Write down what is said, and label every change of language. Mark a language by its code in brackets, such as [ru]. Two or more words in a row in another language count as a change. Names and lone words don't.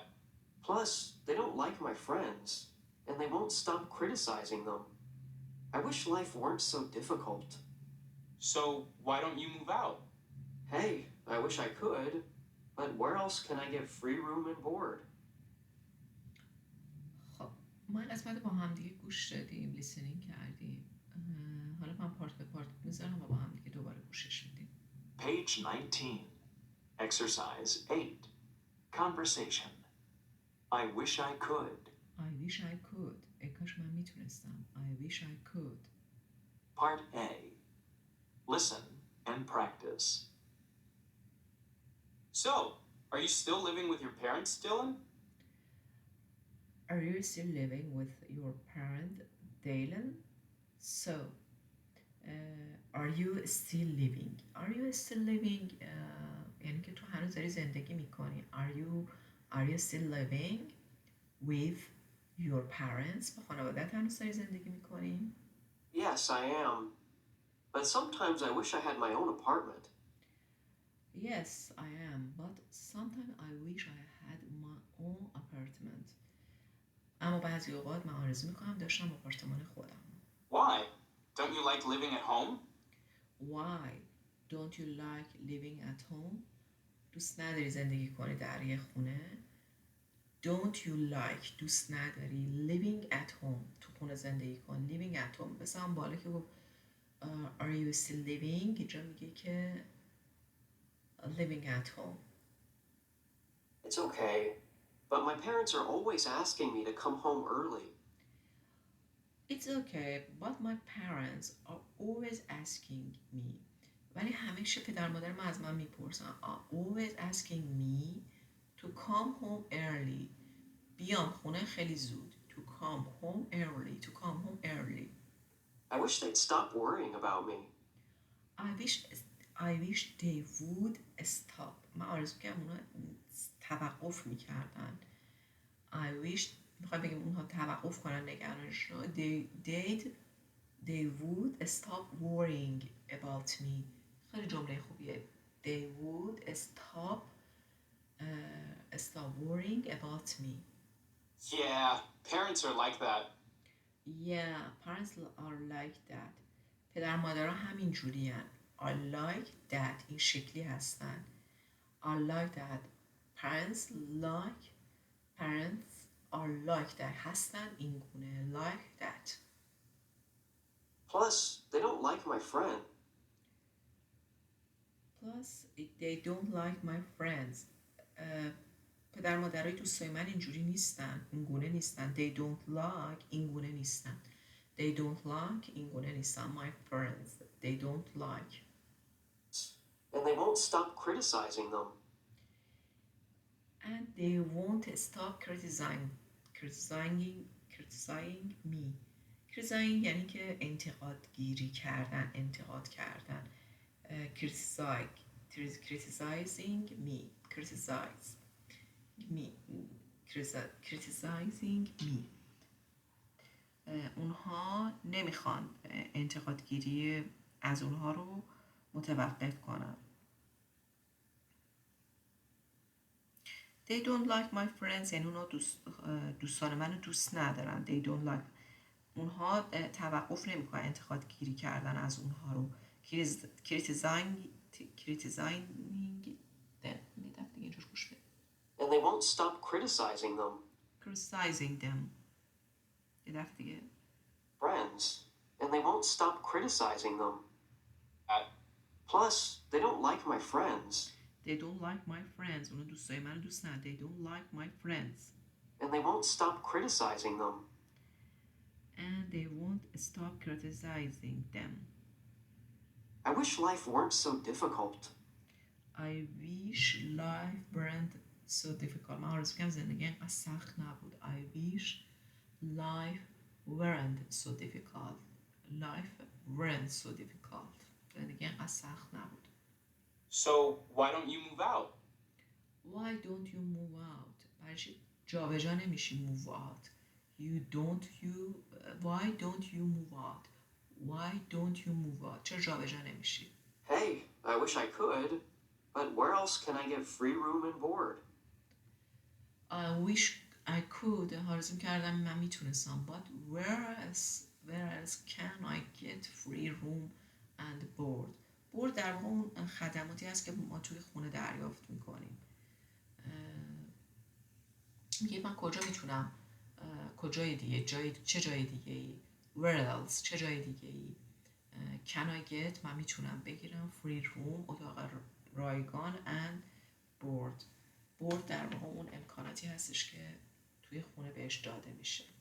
[en] Plus, they don't like my friends, and they won't stop criticizing them. I wish life weren't so difficult. So, why don't you move out? Hey, I wish I could, but where else can I get free room and board? [fa] خب ما این قسمت با هم دیگه گوش دادیم، لیسنینگ کردیم. حالا من پارت به پارت میذارم و با هم دیگه دوباره گوشش میدیم. [en] Page 19. Exercise 8. Conversation. I wish I could. I wish I could. [fa] ای کاش من میتونستم. [en] I wish I could. Part A. Listen and practice. So, are you still living with your parents, Dylan? Are you still living with your parent, Dylan? So, are you still living? Are you still living? [fa] یعنی که تو هنوز داری زندگی میکنی. [en] Are you still living with your parents? [fa] با خانوادت هنوز داری زندگی میکنی؟ [en] Yes, I am. But sometimes I wish I had my own apartment. Yes, I am. But sometimes I wish I had my own apartment. [fa] اما بعضی اوقات من آرزو میکنم داشتم آپارتمان خودم. [en] Why? Don't you like living at home? Why? Don't you like living at home? [fa] دوست نداری زندگی کنی در یه خونه؟ [en] Don't you like [fa] دوست نداری [en] living at home [fa] تو خونه زندگی کن. [en] living at home [fa] مثلا هم بالا که گفت [en] are you still living [fa] اینجا میگه که [en] living at home. It's okay, but my parents are always asking me to come home early. It's okay, but my parents are always asking me. [fa] ولی همیشه پدر مادر من از من میپرسن [en] are always asking me to come home early. [fa] بیام خونه خیلی زود. [en] To come home early. To come home early. I wish they'd stop worrying about me. I wish they would stop. [fa] من آرزو کنم اونا توقف میکردن. [en] I wish [fa] میخوایم بگیم اونها توقف کنن نگرانش رو. [en] They would stop worrying about me. [fa] خیلی جمله خوبیه. [en] They would stop worrying about me. Yeah, parents are like that. Yeah, parents are like that. [fa] پدر مادرها همین جوری هن. [en] are like that. [fa] این شکلی هستن. [en] are like that. Parents are like that. [fa] هستن این گونه. [en] like that. Plus, they don't like my friend. Plus, they don't like my friends. [fa] پدر مادرای دوستای من اینجوری نیستن. این گونه نیستن. [en] They don't like [fa] این گونه نیستن. [en] They don't like [fa] این گونه نیستن. [en] My friends. They don't like. And they won't stop criticizing them. And they won't stop criticizing me. [fa] criticizing یعنی که انتقاد گیری کردن، انتقاد کردن. [en] criticizing me. [fa] اونها نمیخوان انتقادگیری از اونها رو متوقف کنن. [en] They don't like my friends [fa] یعنی اونها دوستان منو دوست ندارن. [en] They don't like. [fa] اونها توقف نمیکنن انتقادگیری کردن از اونها رو. [en] criticizing them. [fa] اینجور گوش بده. [en] And they won't stop criticizing them. criticizing them. [fa] یه دفعه دیگه. [en] Friends. And they won't stop criticizing them. Plus, they don't like my friends. They don't like my friends. [fa] اونا دوستای منو دوست ندارن. [en] They don't like my friends. And they won't stop criticizing them. And they won't stop criticizing them. I wish life weren't so difficult. I wish life weren't so difficult. [fa] من آرزو می‌کنم زندگی اینقدر سخت نبود. [en] I wish life weren't so difficult. Life weren't so difficult. [fa] زندگی اینقدر سخت نبود. [en] So, why don't you move out? Why don't you move out? [fa] برای چی جابجا نمیشی [en] move out. Why don't you move out? Why don't you move out? [fa] چرا جابجا نمیشی؟ [en] Hey, I wish I could, but where else can I get free room and board? I wish I could. [fa] آرزو کردم من میتونستم. [en] But where else can I get free room and board? [fa] board در واقع اون خدماتی هست که ما توی خونه دریافت میکنیم. میگه من کجا میتونم کجای دیگه چه جای دیگه ای [en] where else [fa] چه جای دیگه ای [en] can I get [fa] من میتونم بگیرم [en] free room [fa] اتاق رایگان [en] and board [fa] در واقع اون امکاناتی هستش که توی خونه بهش داده میشه.